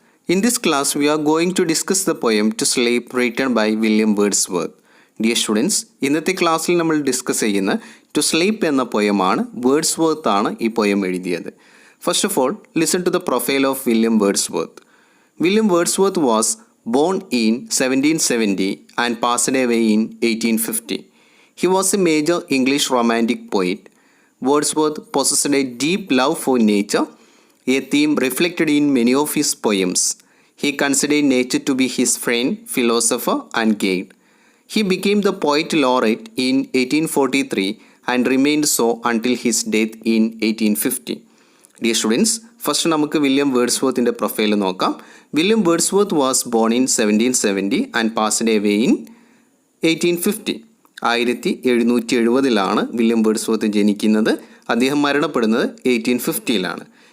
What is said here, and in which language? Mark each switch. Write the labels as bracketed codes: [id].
[en] In this class, we are going to discuss the poem To Sleep written by William Wordsworth. [ml] Dear students, ഇന്നത്തെ ക്ലാസ്സിൽ നമ്മൾ discuss ചെയ്യുന്ന to sleep എന്ന പോയമാണ്. [en] Wordsworth [ml] ആണ് ഈ poem എഴുതിയത്. [en] First of all, listen to the profile of William Wordsworth. William Wordsworth was born in 1770 and passed away in 1850. He was a major English romantic poet. Wordsworth possessed a deep love for nature, a theme reflected in many of his poems. He considered nature to be his friend, philosopher, and guide. He became the poet laureate in 1843 and remained so until his death in 1850. [ml] Dear students, first നമുക്ക് William വേർഡ്സ്വർത്തിൻ്റെ profile നോക്കാം. [en] William Wordsworth was born in 1770 and passed away in 1850. [ml] 1770 William Wordsworth ജനിക്കുന്നത്. അദ്ദേഹം മരണപ്പെടുന്നത് 1850.